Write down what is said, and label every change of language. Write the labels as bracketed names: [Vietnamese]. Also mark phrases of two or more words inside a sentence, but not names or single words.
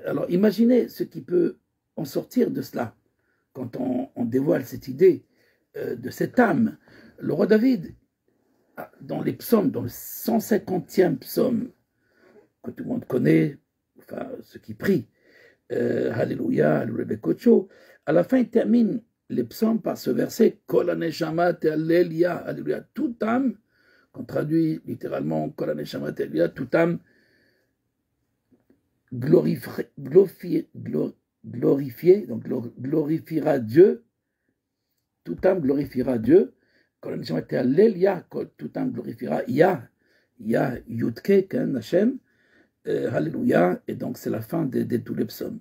[French] Alors imaginez ce qui peut en sortir de cela, quand on dévoile cette idée de cette âme. Le roi David, dans les psaumes, dans le 150e psaume, que tout le monde connaît, enfin ceux qui prient, Alléluia, Alléluia, à la fin il termine les psaumes par ce verset, [Hebrew] כל הנשמה תהללויה, [French] Alléluia, toute âme, qu'on traduit littéralement [Hebrew] כל הנשמה תהללויה, [French] toute âme glorifiée, donc glorifiera Dieu, toute âme glorifiera Dieu. Quand la mission était Hallel, Ya, toute âme glorifiera Ya, Yudke, Hashem, Alléluia, et donc c'est la fin de tous les psaumes.